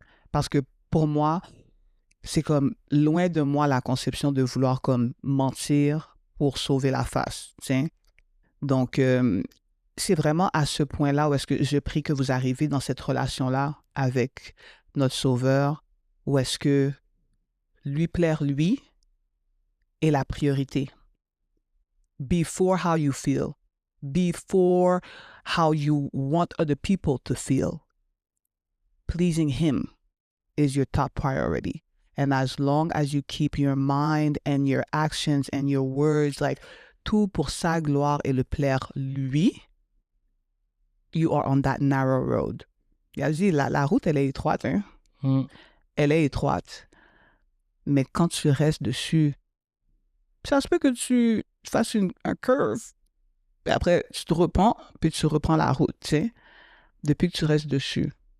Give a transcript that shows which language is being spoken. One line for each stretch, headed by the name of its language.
French: Parce que pour moi, c'est comme loin de moi la conception de vouloir comme mentir pour sauver la face, t'sais. Donc, c'est vraiment à ce point-là où est-ce que je prie que vous arrivez dans cette relation-là avec notre Sauveur, où est-ce que lui plaire, lui, est la priorité.
English: Before how you feel. Before how you want other people to feel. Pleasing him is your top priority. And as long as you keep your mind and your actions and your words, like,
French: tout pour sa gloire et le plaire lui,
English: you are on that narrow road.
French: Il a dit, la route, elle est étroite, hein? Elle est étroite. Mais quand tu restes dessus, ça se peut que tu fasses un curve. Puis après, tu te reprends, puis tu reprends la route, tu sais, depuis que tu restes dessus.